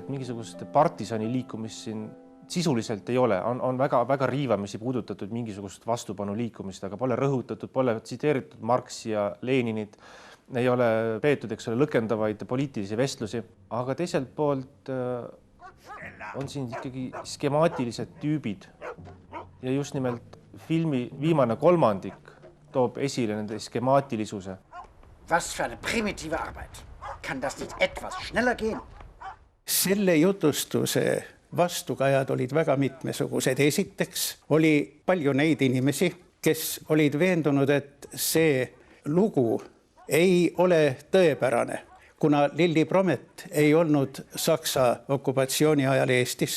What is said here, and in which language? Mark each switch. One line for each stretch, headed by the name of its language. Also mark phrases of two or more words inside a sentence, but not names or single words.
Estonian: et mingisugust partisani liikumist siin sisuliselt ei ole, on väga riivamisi puudutatud mingisugust vastupanu liikumist, aga pole rõhutatud, pole tsiteeritud Marxi ja Leninit, ei ole peetud, eks ole, lõkendavaid poliitilisi vestlusi, aga teiselt poolt on siin ikkagi skemaatilised tüübid ja just nimelt filmi viimane kolmandik toob esile nende skemaatilisuse.
German: Was für eine primitive Arbeit. Kann das nicht etwas schneller gehen?
Estonian: Selle jutustuse vastukajad olid väga mitmesugused. Esiteks oli palju neid inimesi, kes olid veendunud, et see lugu ei ole tõepärane, kuna Lilli Promet ei olnud Saksa okupatsiooni ajal Eestis.